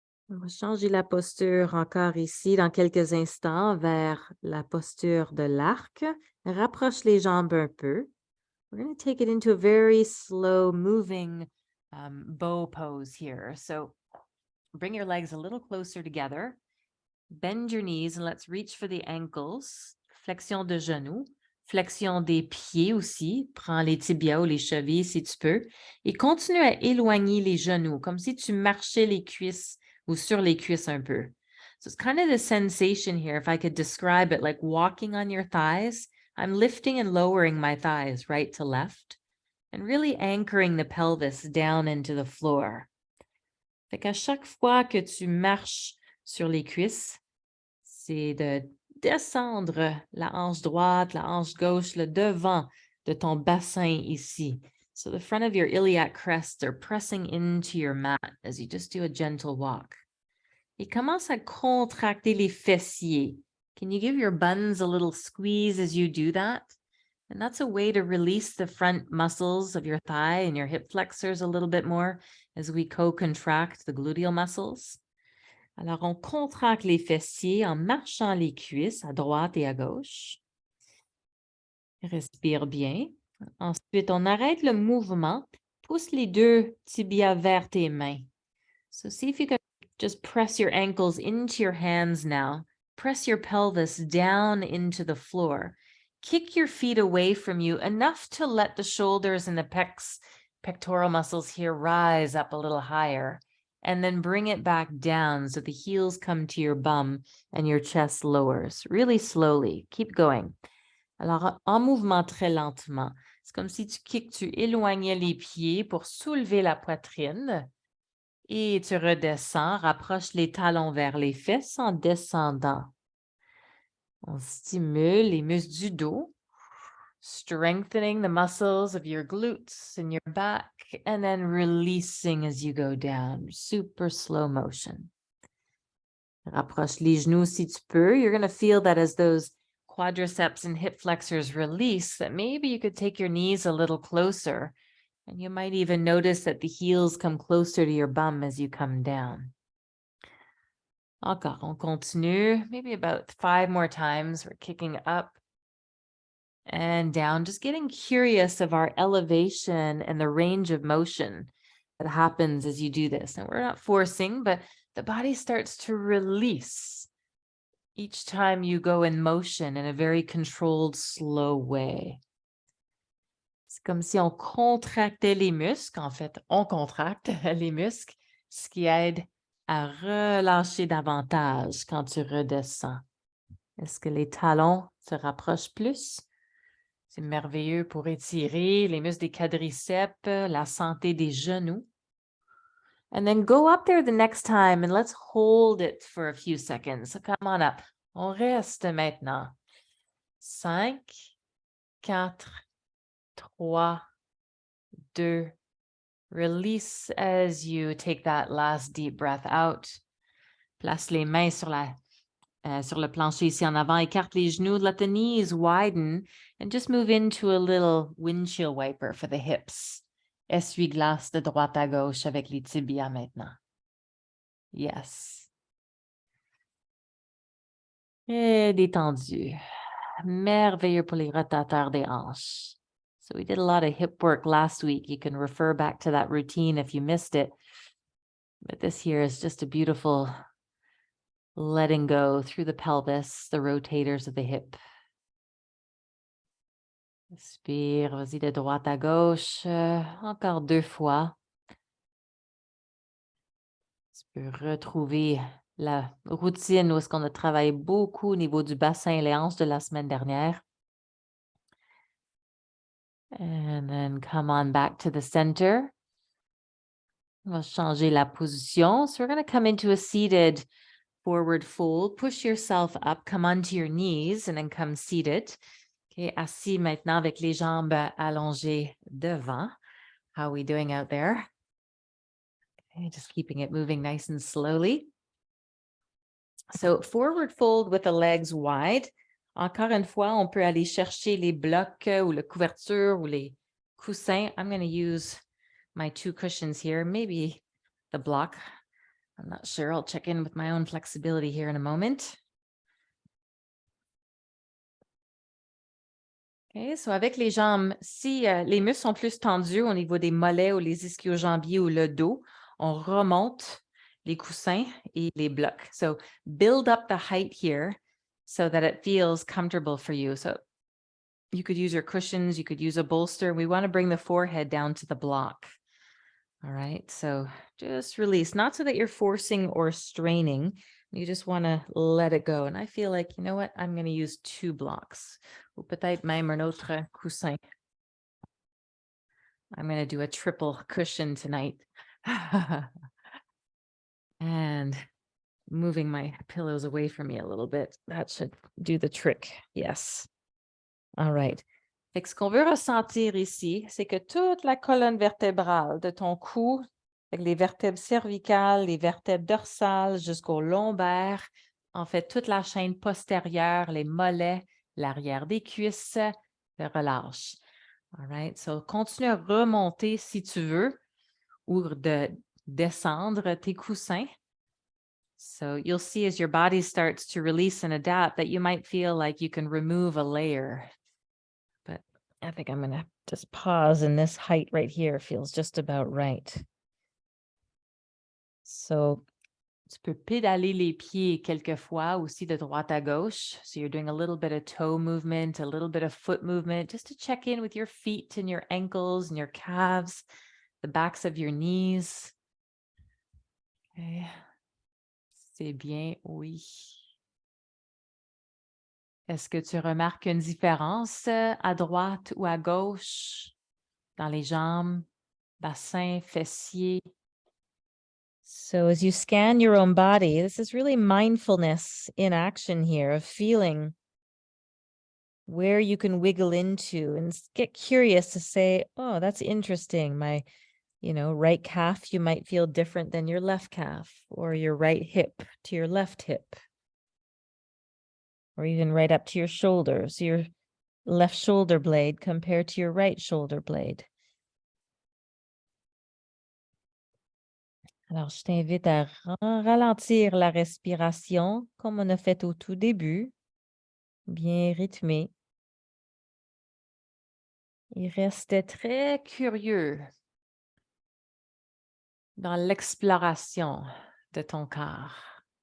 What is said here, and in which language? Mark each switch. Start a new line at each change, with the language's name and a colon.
French: On va changer la posture encore ici dans quelques instants vers la posture de l'arc. Rapproche les jambes un peu.
English: We're going to take it into a very slow moving bow pose here. So bring your legs a little closer together. Bend your knees and let's reach for the ankles.
French: Flexion de genoux. Flexion des pieds aussi. Prends les tibias ou les chevilles si tu peux. Et continue à éloigner les genoux, comme si tu marchais les cuisses ou sur les cuisses un peu.
English: So it's kind of the sensation here, if I could describe it, like walking on your thighs. I'm lifting and lowering my thighs right to left. and really anchoring the pelvis down into the floor.
French: Fait qu'à chaque fois que tu marches sur les cuisses, c'est de descendre la hanche droite, la hanche gauche, le devant de ton bassin ici.
English: So the front of your iliac crests are pressing into your mat as you just do a gentle walk.
French: Et commence à contracter les fessiers.
English: Can you give your buns a little squeeze as you do that? And that's a way to release the front muscles of your thigh and your hip flexors a little bit more as we co-contract the gluteal muscles.
French: Alors, on contracte les fessiers en marchant les cuisses à droite et à gauche. Respire bien. Ensuite, on arrête le mouvement. Pousse les deux tibias vers tes mains.
English: So see if you can just press your ankles into your hands now. Press your pelvis down into the floor. Kick your feet away from you enough to let the shoulders and the pectoral muscles here rise up a little higher. And then bring it back down so the heels come to your bum and your chest lowers. Really slowly. Keep going.
French: Alors, en mouvement très lentement. C'est comme si tu éloignais les pieds pour soulever la poitrine. Et tu redescends, rapproche les talons vers les fesses en descendant. On stimule les muscles du dos,
English: strengthening the muscles of your glutes and your back, and then releasing as you go down. Super slow motion.
French: Rapproche les genoux si tu peux.
English: You're going to feel that as those quadriceps and hip flexors release, that maybe you could take your knees a little closer. And you might even notice that the heels come closer to your bum as you come down.
French: Encore, on continue.
English: Maybe about 5 more times. We're kicking up and down, just getting curious of our elevation and the range of motion that happens as you do this. And we're not forcing, but the body starts to release each time you go in motion in a very controlled, slow way.
French: C'est comme si on contractait les muscles. En fait, on contracte les muscles, ce qui aide à relâcher davantage quand tu redescends. Est-ce que les talons se rapprochent plus? C'est merveilleux pour étirer les muscles des quadriceps, la santé des genoux.
English: And then go up there the next time and let's hold it for a few seconds. So come on up.
French: On reste maintenant.
English: 5, 4, 3, 2, release as you take that last deep breath out.
French: Place les mains sur le plancher ici en avant. Écarte les genoux.
English: Let the knees widen and just move into a little windshield wiper for the hips.
French: Essuie-glace de droite à gauche avec les tibias maintenant. Yes. Et détendu. Merveilleux pour les rotateurs des hanches.
English: So we did a lot of hip work last week. You can refer back to that routine if you missed it. But this here is just a beautiful letting go through the pelvis, the rotators of the hip.
French: Respire, vas-y de droite à gauche. Encore 2 fois. Tu peux retrouver la routine où est-ce qu'on a travaillé beaucoup au niveau du bassin et les hanches de la semaine dernière.
English: And then come on back to the center.
French: On va changer la position.
English: So we're going to come into a seated forward fold. Push yourself up, come onto your knees, and then come seated.
French: Okay, assis maintenant avec les jambes allongées devant.
English: How are we doing out there? Okay, just keeping it moving nice and slowly. So forward fold with the legs wide.
French: Encore une fois, on peut aller chercher les blocs ou la couverture ou les coussins.
English: I'm going to use my 2 cushions here, maybe the block. I'm not sure. I'll check in with my own flexibility here in a moment.
French: Okay, so avec les jambes, si les muscles sont plus tendus au niveau des mollets ou les ischio-jambiers ou le dos, on remonte les coussins et les blocs.
English: So build up the height here so that it feels comfortable for you. So you could use your cushions, you could use a bolster. We want to bring the forehead down to the block. All right, so just release, not so that you're forcing or straining. You just want to let it go. And I feel like, you know what, I'm going to use 2 blocks.
French: Ou peut-être même un autre coussin.
English: I'm going to do a triple cushion tonight. And moving my pillows away from me a little bit. That should do the trick. Yes. All right.
French: Fait que ce qu'on veut ressentir ici, c'est que toute la colonne vertébrale de ton cou, avec les vertèbres cervicales, les vertèbres dorsales jusqu'au lombaire, en fait, toute la chaîne postérieure, les mollets, l'arrière des cuisses, relâche.
English: All right.
French: So, continue à remonter si tu veux ou de descendre tes coussins.
English: So you'll see as your body starts to release and adapt that you might feel like you can remove a layer. But I think I'm going to just pause, and this height right here feels just about right.
French: So tu peux pédaler les pieds quelquefois aussi de droite à gauche.
English: So you're doing a little bit of toe movement, a little bit of foot movement, just to check in with your feet and your ankles and your calves, the backs of your knees.
French: Okay. C'est bien, oui. Est-ce que tu remarques une différence à droite ou à gauche, dans les jambes, bassin, fessiers?
English: So as you scan your own body, this is really mindfulness in action here, of feeling where you can wiggle into and get curious to say, oh, that's interesting. My, right calf, you might feel different than your left calf, or your right hip to your left hip, or even right up to your shoulders, your left shoulder blade compared to your right shoulder blade.
French: Alors, je t'invite à ralentir la respiration comme on a fait au tout début, bien rythmé. Et reste très curieux dans l'exploration de ton corps.